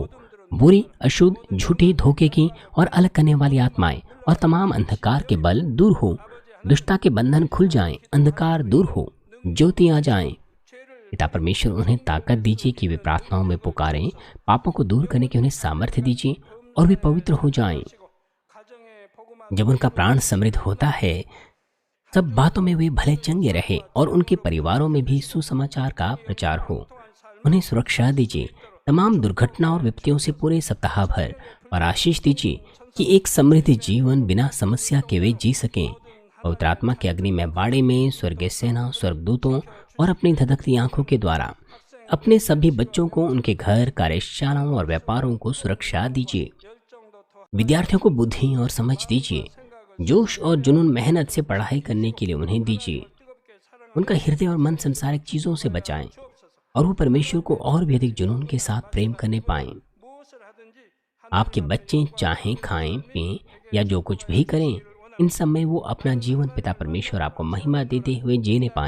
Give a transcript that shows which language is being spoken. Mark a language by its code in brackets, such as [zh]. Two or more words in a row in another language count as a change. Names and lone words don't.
[hi] बुरी, अशुद्ध, झूठी, धोखे की और अलग करने वाली आत्माएं और तमाम अंधकार के बल दूर हो। दुष्टता के बंधन खुल जाएं, अंधकार दूर हो, ज्योति आ जाएं। पिता परमेश्वर, उन्हें ताकत दीजिए कि वे प्रार्थनाओं में पुकारें। पापों को दूर करने की उन्हें सामर्थ्य दीजिए और वे पवित्र हो जाएं। [ko] 가정의 복음화 [hi] जब उनका प्राण समृद्ध होता है, सब बातों में वे भले चंगे रहे और उनके परिवारों में भी सुसमाचार का प्रचार हो। उन्हें सुरक्षा दीजिए तमाम दुर्घटना और विपत्तियों से पूरे सप्ताह भर, और आशीष दीजिए कि एक समृद्ध जीवन बिना समस्या के वे जी सकें। पवित्र आत्मा के अग्नि में बाड़े में स्वर्गीय सेना, स्वर्गदूतों और अपनी धधकती आंखों के द्वारा अपने सभी बच्चों को, उनके घर, कार्यशालाओं और व्यापारों को सुरक्षा दीजिए। [ko] 열정도 토한 [hi] विद्यार्थियों को बुद्धि और समझ दीजिए। जोश और जुनून मेहनत से पढ़ाई करने के लिए उन्हें दीजिए। उनका हृदय और मन संसारिक चीज़ों से बचाएं और वो परमेश्वर को और भी अधिक जुनून के साथ प्रेम करने पाएं। आपके बच्चे चाहें खाएं पिएं या जो कुछ भी करें, इन सब में वो अपना जीवन पिता परमेश्वर आपको महिमा देते हुए जीने पाएं।